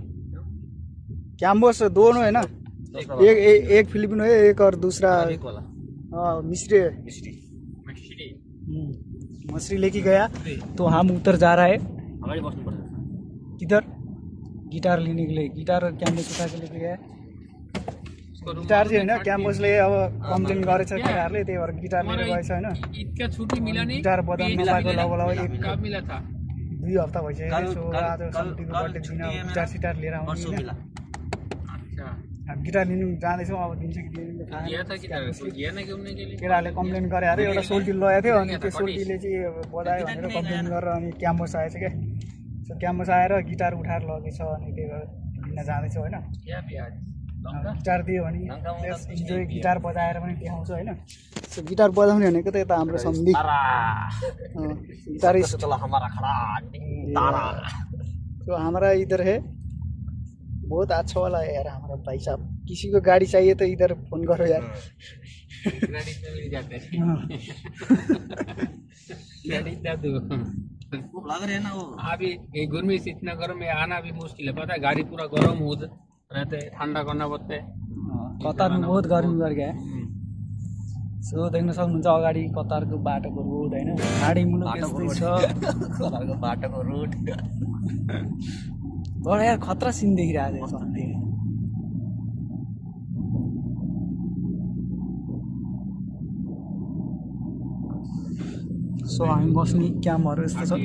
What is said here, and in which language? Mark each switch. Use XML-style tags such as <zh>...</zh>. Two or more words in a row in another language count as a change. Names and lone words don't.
<hi>कैंपस दोनों है ना एक फिलिपिनो है एक और दूसरा मिस्री मछली लेके गया तो हम उतर जा रहा है हमारी बस में पड़ किधर गिटार लेने के लिए गिटार कैंपस उठा के लेके गया</hi> <ne>गिटार चाहिँ हैन क्याम्पसले अब कम्प्लेन गरेछ केटाहरुले त्यही भएर गिटार लिएर गएछ हैन</ne> <hi>इतका छुट्टी मिला नहीं</hi> <ne>गिटार बजाउन नपाएको लगभग</ne> <hi>कब मिला था</hi> <ne>2 हप्ता भइसक्यो सो आज सम्पीको बर्थडे दिन गिटार सिटार लिएर आउने</ne> <hi>अच्छा</hi> <ne>अब गिटार लिनु जाँदैछौँ अब दिन्छ कि दिँदैन थाहा</ne> <hi>गया था गिटार गया ना घूमने के लिए</hi> <ne>केटाहरुले कम्प्लेन गरे अरे एउटा सोल्टी लगाएको थियो अनि त्यो सोल्टीले चाहिँ बजायो भनेर कम्प्लेन गरेर अनि क्याम्पस आएछ के सो क्याम्पस आएर गिटार उठाएर लगेछ अनि त्यही भएर लिन जाँदैछौँ हैन</ne> <hi>क्या प्याज</hi> <ne>गिटार दियो भने इन्जोय गिटार बजाएर पनि देखाउँछ हैन सो गिटार बजाउने भनेको त यता हाम्रो सम्बी गिटारिस्ट</ne> <hi>हमारा खड़ा तारा तो हमारा इधर है बहुत अच्छा वाला है यार हमारा भाई साहब। किसी को गाड़ी चाहिए तो इधर फोन करो यार। गाड़ी से मिल जाते हैं। गाड़ी जादू लग रहे हैं ना वो। अभी ये गर्मी से इतना गर्म में आना भी मुश्किल है, पता है। गाड़ी पूरा गर्म हो रहते, ठंडा करना पड़ता है।</hi> <ne>कतारमा बहुत गर्मी गरेको क्या सो देख्न सक्नुहुन्छ अगाडि कतारको बाटोको रोड होइन ढाडी मुलुक यस्तै छ कतारको बाटोको रोड बडा यार खतरा सिन देखिरहेको छ सधैँ। सो हामी बस्ने क्याम्पहरू यस्तो छ</ne>